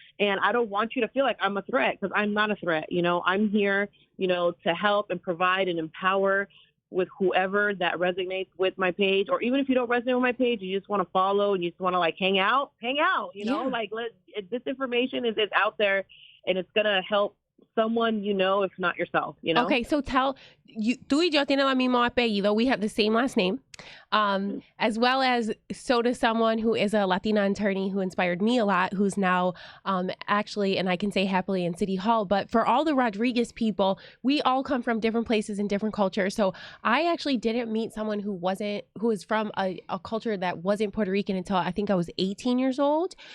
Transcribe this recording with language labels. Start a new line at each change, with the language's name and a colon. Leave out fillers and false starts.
English: And I don't want you to feel like I'm a threat because I'm not a threat. I'm here, to help and provide and empower with whoever that resonates with my page, or even if you don't resonate with my page, you just want to follow and you just want to like hang out, like this information is out there and it's going to help someone, if not yourself, Okay, so tell you,
Spanish: tú y yo tienen el mismo apellido.
English: We have the same last name, as well as so does someone who is a Latina attorney who inspired me a lot, who's now actually, and I can say happily in City Hall. But for all the Rodriguez people, we all come from different places and different cultures. So I actually didn't meet someone who was from a culture that wasn't Puerto Rican until I think I was 18 years old.